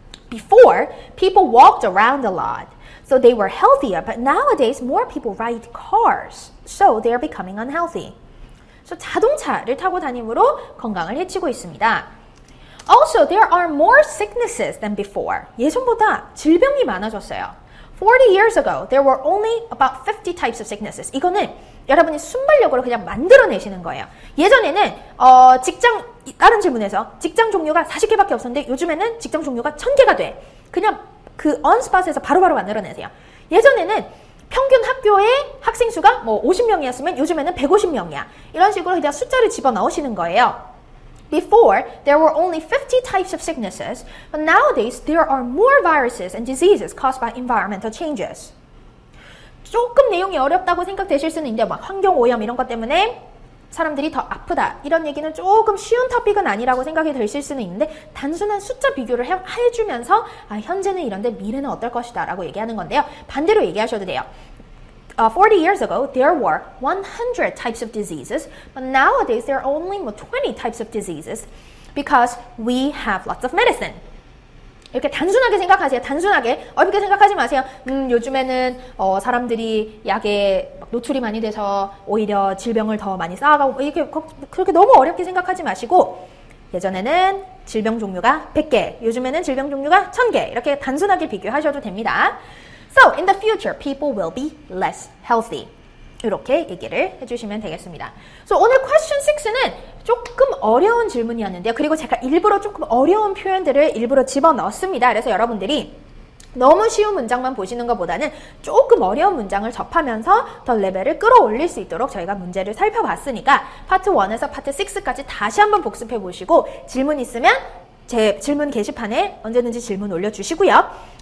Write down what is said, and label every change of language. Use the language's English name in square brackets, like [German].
[English] Before, people walked around a lot, so they were healthier, but nowadays more people ride cars, so they are becoming unhealthy. [Korean] So 자동차를 타고 다님으로 건강을 해치고 있습니다. [English] Also, there are more sicknesses than before. [Korean] 예전보다 질병이 많아졌어요. [English] 40 years ago, there were only about 50 types of sicknesses. [Korean] 이거는 여러분이 순발력으로 그냥 만들어내시는 거예요. 예전에는 다른 질문에서 직장 종류가 40개밖에 없었는데 요즘에는 직장 종류가 1000개가 돼. 그냥 그 언스팟에서 바로바로 만들어내세요. 예전에는 평균 학교의 학생 수가 뭐 50명이었으면 요즘에는 150명이야. 이런 식으로 그냥 숫자를 집어넣으시는 거예요. [English] Before, there were only 50 types of sicknesses, but nowadays there are more viruses and diseases caused by environmental changes. [Korean] 조금 내용이 어렵다고 생각되실 수는 있는데 막 환경오염 이런 것 때문에 사람들이 더 아프다. 이런 얘기는 조금 쉬운 토픽은 아니라고 생각이 드실 수는 있는데 단순한 숫자 비교를 해주면서 현재는 이런데 미래는 어떨 것이다 라고 얘기하는 건데요. 반대로 얘기하셔도 돼요. [English] 40 years ago, there were 100 types of diseases, but nowadays there are only 20 types of diseases because we have lots of medicine. [Korean] 이렇게 단순하게 생각하세요. 단순하게 어렵게 생각하지 마세요. 요즘에는 사람들이 약에 노출이 많이 돼서 오히려 질병을 더 많이 쌓아가고 이렇게 그렇게 너무 어렵게 생각하지 마시고 예전에는 질병 종류가 100개, 요즘에는 질병 종류가 1000개 이렇게 단순하게 비교하셔도 됩니다. [English] So, in the future, people will be less healthy. [Korean] 이렇게 얘기를 해주시면 되겠습니다. So, 오늘 question 6는 조금 어려운 질문이었는데요. 그리고 제가 일부러 조금 어려운 표현들을 일부러 집어넣었습니다. 그래서 여러분들이 너무 쉬운 문장만 보시는 것보다는 조금 어려운 문장을 접하면서 더 레벨을 끌어올릴 수 있도록 저희가 문제를 살펴봤으니까 파트 1에서 파트 6까지 다시 한번 복습해 보시고 질문 있으면 제 질문 게시판에 언제든지 질문 올려주시고요.